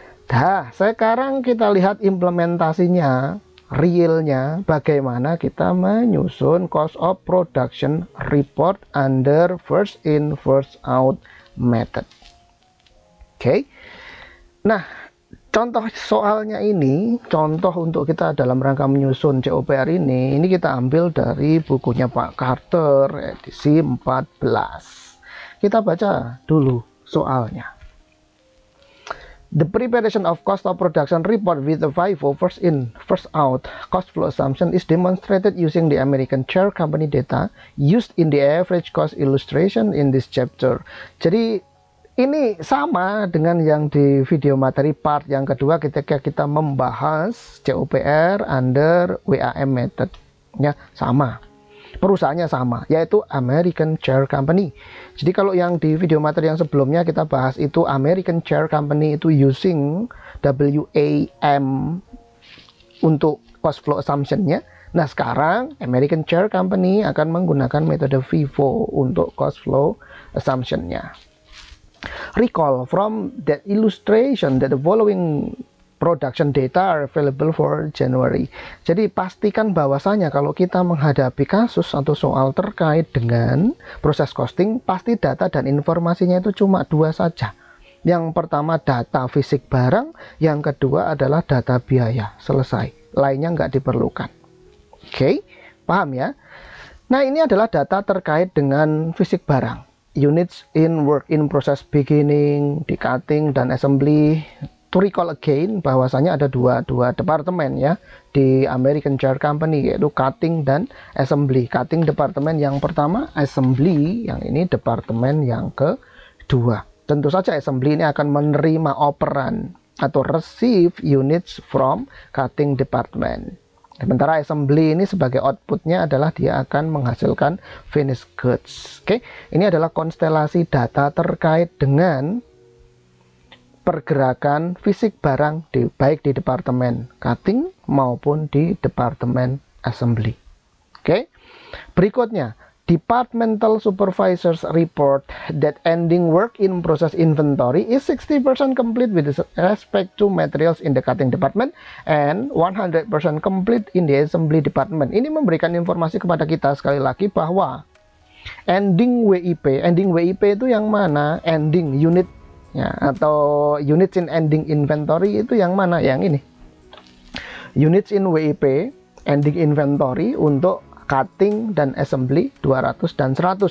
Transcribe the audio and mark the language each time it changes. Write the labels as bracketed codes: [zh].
[id] Nah, sekarang kita lihat implementasinya, realnya, bagaimana kita menyusun [en] cost of production report under first in first out method. [id] Oke. Nah, contoh soalnya ini, contoh untuk kita dalam rangka menyusun COPR ini kita ambil dari bukunya Pak Carter edisi 14. Kita baca dulu soalnya. [en] The preparation of cost of production report with the FIFO first in, first out cost flow assumption is demonstrated using the American Chair Company data used in the average cost illustration in this chapter. [id] Jadi ini sama dengan yang di video materi part yang kedua ketika kita membahas COPR under WAM method. Ya, sama. Perusahaannya sama, yaitu American Chair Company. Jadi kalau yang di video materi yang sebelumnya kita bahas itu American Chair Company itu using WAM untuk cost flow assumption-nya. Nah, sekarang American Chair Company akan menggunakan metode FIFO untuk cost flow assumption-nya. [en] Recall from that illustration that the following production data are available for January. [id] Jadi pastikan bahwasanya kalau kita menghadapi kasus atau soal terkait dengan proses costing, pasti data dan informasinya itu cuma dua saja. Yang pertama data fisik barang, yang kedua adalah data biaya. Selesai. Lainnya nggak diperlukan. Oke, paham ya? Nah, ini adalah data terkait dengan fisik barang. [en] Units in work in process beginning, di cutting dan assembly. To recall again [id] bahwasanya ada dua departemen ya di American Chair Company, yaitu cutting dan assembly. Cutting departemen yang pertama, assembly yang ini departemen yang kedua. Tentu saja assembly ini akan menerima operan atau [en] receive units from cutting department. [id] Sementara assembly ini sebagai outputnya adalah dia akan menghasilkan finished goods. Oke, ini adalah konstelasi data terkait dengan pergerakan fisik barang baik di departemen cutting maupun di departemen assembly. Oke. [en] Berikutnya, departmental supervisors report that ending work in process inventory is 60% complete with respect to materials in the cutting department and 100% complete in the assembly department. [id] Ini memberikan informasi kepada kita sekali lagi bahwa ending WIP itu yang mana? Ending unit ya, atau [en] units in ending inventory [id] itu yang mana? Yang ini. [en] Units in WIP ending inventory [id] untuk cutting dan assembly 200 dan 100.